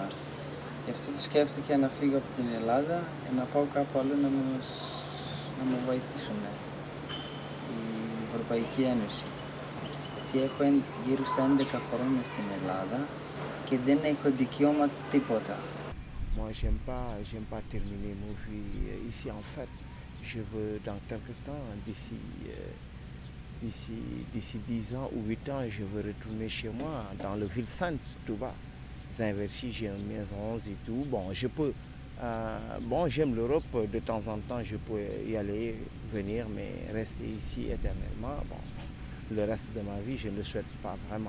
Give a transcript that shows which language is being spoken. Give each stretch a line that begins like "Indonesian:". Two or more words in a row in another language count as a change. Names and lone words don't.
Greek: Γι' αυτό το σκέφτηκα να φύγω από την Ελλάδα και να πάω κάπου αλλού να με βοηθήσουν η Ευρωπαϊκή Ένωση. Γιατί έχω γύρω στα 11 χρόνια στην Ελλάδα και δεν έχω δικαίωμα τίποτα.
French: Moi, j'aime pas terminer ma vie ici en fait. Je veux dans quelque temps, d'ici 10 ans ou 8 ans, je veux retourner chez moi, dans le ville sainte, tout bas. Zinverchi, j'ai une maison et tout. Bon, je peux Bon, j'aime l'Europe, de temps en temps je peux y aller, venir, mais rester ici éternellement, bon, le reste de ma vie, je ne le souhaite pas vraiment.